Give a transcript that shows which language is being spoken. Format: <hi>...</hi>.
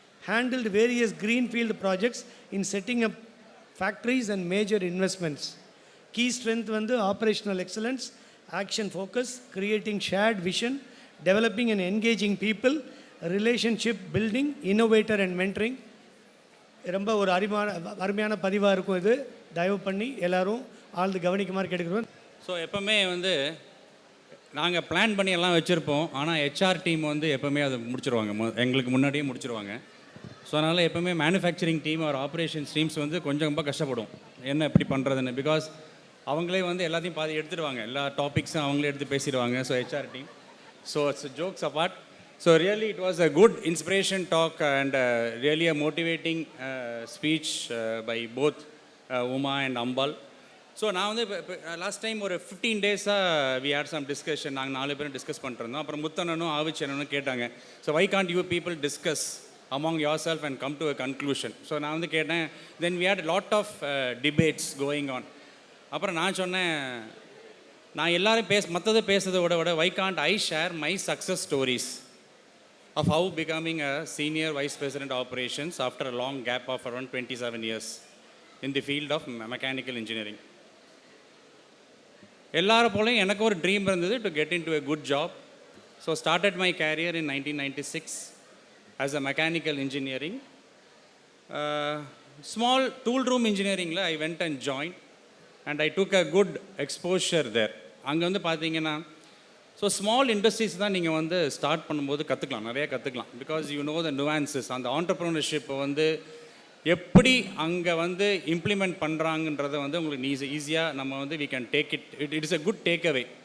<en>Handled various greenfield projects in setting up factories and major investments. Key strength வந்து operational excellence, action focus, creating shared vision, developing and engaging people, relationship building, innovator and mentoring.</en> <ta>ரொம்ப ஒரு அருமையான பதிவாக இருக்கும். இது தயவு பண்ணி எல்லோரும் ஆழ்ந்து கவனிக்குமாறு கேட்டுக்கிறோம். ஸோ எப்போவுமே வந்து நாங்கள் பிளான் பண்ணி எல்லாம் வச்சுருப்போம். ஆனால் ஹெச்ஆர் டீம் வந்து எப்போவுமே அதை முடிச்சிருவாங்க, எங்களுக்கு முன்னாடியே முடிச்சிருவாங்க. ஸோ அதனால் எப்போவுமே மேனுஃபேக்சரிங் டீம் ஒரு ஆப்ரேஷன்ஸ் டீம்ஸ் வந்து கொஞ்சம் ரொம்ப கஷ்டப்படும் என்ன எப்படி பண்ணுறதுன்னு. பிகாஸ் அவங்களே வந்து எல்லாத்தையும் பாதி எடுத்துடுவாங்க, எல்லா டாபிக்ஸும் அவங்களே எடுத்து பேசிடுவாங்க.</ta> <en>So HR team. So it's jokes apart. So really it was a good inspiration talk and really a motivating speech by both Uma and Ambal. So now last time ஒரு 15 days-ஆக we had some discussion.</en> <ta>நாங்கள் 4 பேரும் discuss பண்ணிருந்தோம். அப்புறம் முத்தனனும் ஆவிச்சனனும் கேட்டாங்க, so</ta> <en>why can't you people discuss among yourself and come to a conclusion?</en> <ta>So நான் வந்து கேட்டேன்.</ta> <en>Then we had a lot of debates going on.</en> <ta>அப்புறம் நான் சொன்னேன், நான் எல்லாரும் மற்றதை பேசுறதை விட</ta> <en>why can't I share my success stories of how becoming a senior vice president operations after a long gap of around 27 years in the field of mechanical engineering.</en> <ta>எல்லாரும் போலையும் எனக்கு ஒரு ட்ரீம் இருந்தது</ta> <en>to get into a good job. So started my career in 1996 as a mechanical engineering. Small tool room engineering I went and joined and I took a good exposure there.</en> <ta>அங்கே வந்து பார்த்தீங்கன்னா so small industries தான் நீங்கள் வந்து start பண்ணும்போது கற்றுக்கலாம், நிறையா கற்றுக்கலாம்.</ta> <en>Because you know the nuances.</en> <ta>அந்த ஆண்டர்ப்ரனர்ஷிப்பை வந்து எப்படி அங்கே வந்து இம்ப்ளிமெண்ட் பண்ணுறாங்கன்றதை வந்து உங்களுக்கு ஈஸியாக நம்ம வந்து</ta> <en>We can take it it is a good take away.</en>